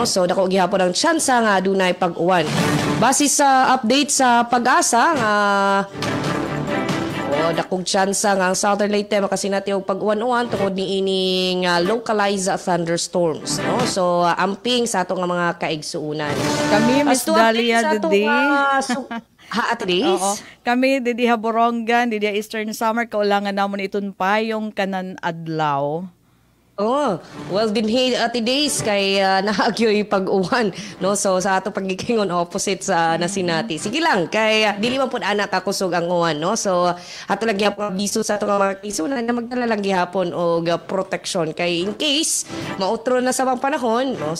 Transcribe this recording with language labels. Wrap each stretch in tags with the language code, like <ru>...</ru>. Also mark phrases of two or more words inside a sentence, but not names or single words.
<ceb>So dako gihapon ang tsansa nga adunay pag-uwan. Base sa update sa Pag-asa nga dakong tsansa nga ang Southern Leyte makasinati og pag-uwan-uwan tungod niining</ceb> <en>localized thunderstorms,</en> <ceb>no? So amping sa ato nga mga kaigsuunan. Kami Miss Dalia today. Ha, Ate Days? Oo.</ceb> <war>Kami, didi Borongan, didi Eastern Summer, kaulangan namon iton payong kanan adlaw.</war> <ceb>Oh, well dinhi Ate Days kay naagyoy pag-uwan, no? So sa ato paggikingon opposite sa nasinati. Sige lang kay dili man pud anak kakusog ang uwan, no? So ato lang gyapon biso sa ato mga kiso na magdala lang gihapon og protection kay in case mautro na sa bang panahon, no?</ceb>